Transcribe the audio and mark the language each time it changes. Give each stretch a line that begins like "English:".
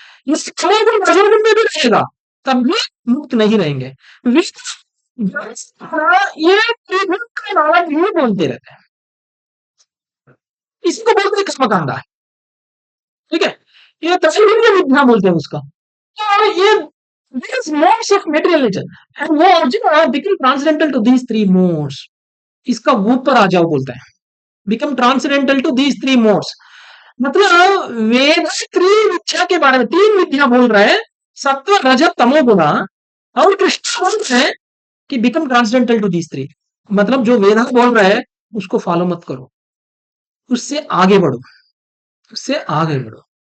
Hindi: इस तमोगुण रजोगुण में भी रहेगा तब भी मुक्त नहीं रहेंगे। ये त्रिगुण का नॉलेज ही बोलते रहते हैं, इसी को बोलते हैं कर्मकांडा, ठीक है? ये त्रैगुण्य विद्या बोलते हैं उसका। तो ये
English: these modes of materialism and
Hindi: वो
English: Arjun become transcendental to these three modes.
Hindi: इसका ऊपर आ जाओ बोलता है,
English: become transcendental to these three modes.
Hindi: मतलब वेद त्रिविद्या के बारे में, तीन विद्या बोल रहा है, सत्व रजत तमोगुण, और कृष्ण बोल रहे हैं कि
English: Become transcendental to these three.
Hindi: मतलब जो वेद बोल रहा है उसको फॉलो मत करो, उससे आगे बढ़ो, उससे आगे बढ़ो।